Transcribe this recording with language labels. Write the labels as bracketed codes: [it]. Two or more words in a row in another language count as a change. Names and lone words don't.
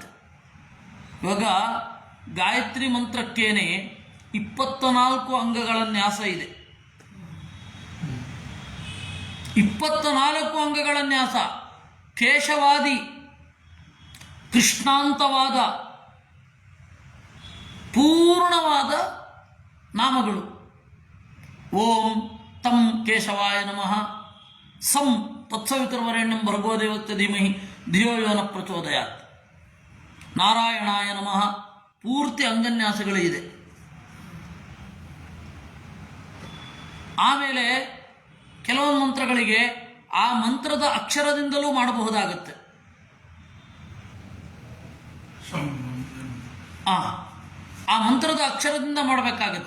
[kn] ಇವಾಗ ಗಾಯತ್ರಿ ಮಂತ್ರಕ್ಕೇನೆ 24 ಅಂಗಗಳ ನ್ಯಾಸ ಇದೆ. 24 ಅಂಗಗಳ ನ್ಯಾಸ, ಕೇಶವಾದಿ, ಕೃಷ್ಣಾಂತವಾದ ಪೂರ್ಣವಾದ ನಾಮಗಳು. [sa] ಓಂ ತಂ ಕೇಶವಾಯ ನಮಃ, ಸಂ ತತ್ಸವಿತುರ್ವರೆಣ್ಯಂ ಭರ್ಗೋ ದೇವಸ್ಯ ಧೀಮಹಿ ಧಿಯೋ ಯೋ ನಃ ಪ್ರಚೋದಯಾತ್, ನಾರಾಯಣಾಯ ನಮಃ. [kn] ಪೂರ್ತಿ ಅಂಗನ್ಯಾಸಗಳಿದೆ. ಆಮೇಲೆ ಕೆಲವೊಂದು ಮಂತ್ರಗಳಿಗೆ ಆ ಮಂತ್ರದ ಅಕ್ಷರದಿಂದಲೂ ಮಾಡಬಹುದಾಗುತ್ತೆ. ಆ ಮಂತ್ರದ ಅಕ್ಷರದಿಂದ ಮಾಡಬೇಕಾಗತ್ತೆ.